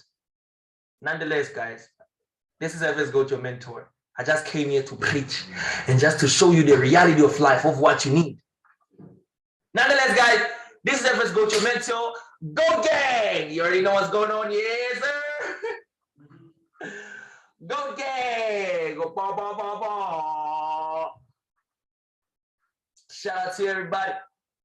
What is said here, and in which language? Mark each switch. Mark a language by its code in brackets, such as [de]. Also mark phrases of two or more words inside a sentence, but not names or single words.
[en] Nonetheless, guys, this is Evers Go to your mentor. I just came here to preach and just to show you the reality of life, of what you need. Nonetheless, guys, this is Evers Go to your mentor. Go gang! You already know what's going on, yes, sir. Go gang! Go ba ba ba ba! Shout out to everybody.